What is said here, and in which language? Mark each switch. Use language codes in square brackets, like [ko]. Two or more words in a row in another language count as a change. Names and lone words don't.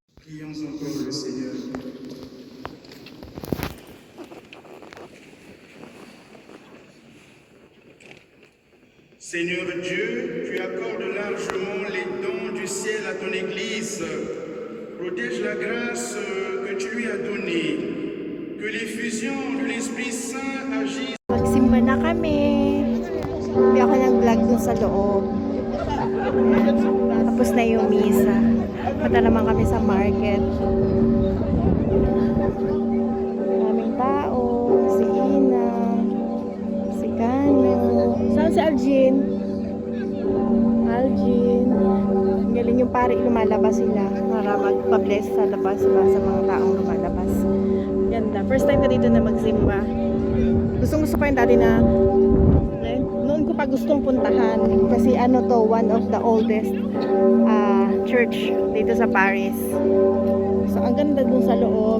[fr] Prions encore le Seigneur. Seigneur Dieu, tu accordes largement les dons du ciel à ton Église. Protège la grâce que tu lui as donnée. Que l'effusion de l'Esprit Saint agisse. [tl] Magsimba na kami. Hindi ako nag-vlog dun sa loob. Tapos na yung misa. Punta naman kami sa market. Maraming tao. Si Ina. Si Kano. Saan si Aljin? Aljin. Ang galing yung pare lumalabas sila para magpa-bless sa labas sa mga taong lumalabas. Ganda. [en] First time [tl] ko dito na magsimba. Gustong gusto ko yung dati na noon ko pa gustong puntahan kasi ano to, [en] one of the oldest church [tl] dito sa Paris. So ang ganda dun sa loob.